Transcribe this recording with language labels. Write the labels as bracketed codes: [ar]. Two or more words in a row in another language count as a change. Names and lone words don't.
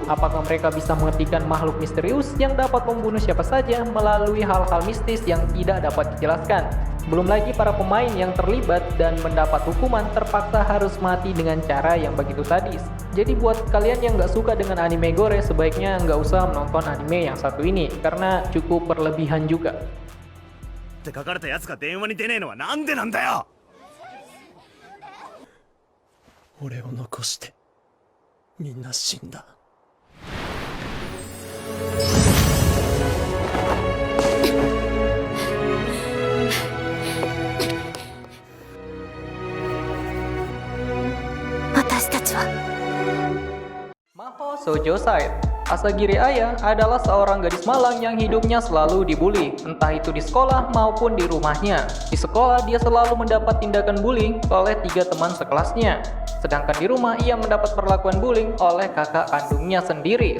[id] Apakah mereka bisa menghentikan makhluk misterius yang dapat membunuh siapa saja melalui hal-hal mistis yang tidak dapat dijelaskan. Belum lagi para pemain yang terlibat dan mendapat hukuman terpaksa harus mati dengan cara yang begitu sadis. Jadi buat kalian yang nggak suka dengan anime gore, sebaiknya nggak usah menonton anime yang satu ini, karena cukup berlebihan juga. [ja] って書かれたやつが電話に出ねえのはなんでなんだよ。俺を残してみんな死んだ。私たちは [id] Maho Sojoside. Asagiri Aya adalah seorang gadis malang yang hidupnya selalu dibully, entah itu di sekolah maupun di rumahnya. Di sekolah, dia selalu mendapat tindakan bullying oleh 3 teman sekelasnya. Sedangkan di rumah, ia mendapat perlakuan bullying oleh kakak kandungnya sendiri.